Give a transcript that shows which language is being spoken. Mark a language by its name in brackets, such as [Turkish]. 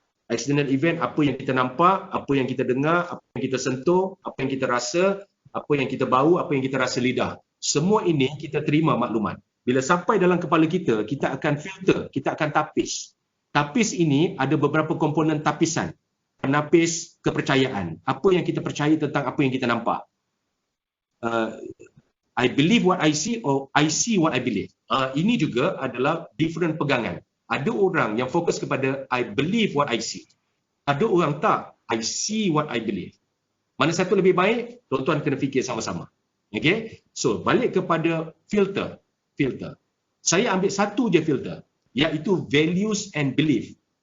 [Malay] External event, apa yang kita nampak, apa yang kita dengar, apa yang kita sentuh, apa yang kita rasa, apa yang kita bau, apa yang kita rasa lidah. Semua ini kita terima maklumat. Bila sampai dalam kepala kita, kita akan filter, kita akan tapis. Tapis ini ada beberapa komponen tapisan. Penapis kepercayaan. Apa yang kita percaya tentang apa yang kita nampak. [English] I believe what I see or I see what I believe. [Malay] Ini juga adalah different pegangan. Ada orang yang fokus kepada [English] I believe what I see. [Malay] Ada orang tak, [English] I see what I believe. [Malay] Mana satu lebih baik? Tuan-tuan kena fikir sama-sama. Okay? So, balik kepada filter. Saya ambil satu je filter, iaitu values and belief.